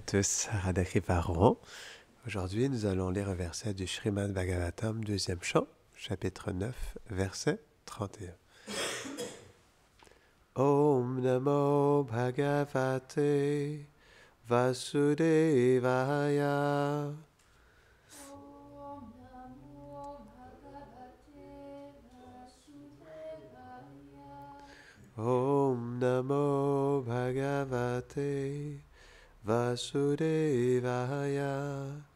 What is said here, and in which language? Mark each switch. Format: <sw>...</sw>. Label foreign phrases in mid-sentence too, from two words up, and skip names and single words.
<fr>tous,</fr> <sa>Radha Kripa.</sa> <fr>Aujourd'hui, nous allons lire un verset du Srimad Bhagavatam, deuxième chant, chapitre 9, verset 31.</fr> <sa>Om Namo Bhagavate Vasudevaya. Om Namo Bhagavate Vasudevaya.</sa>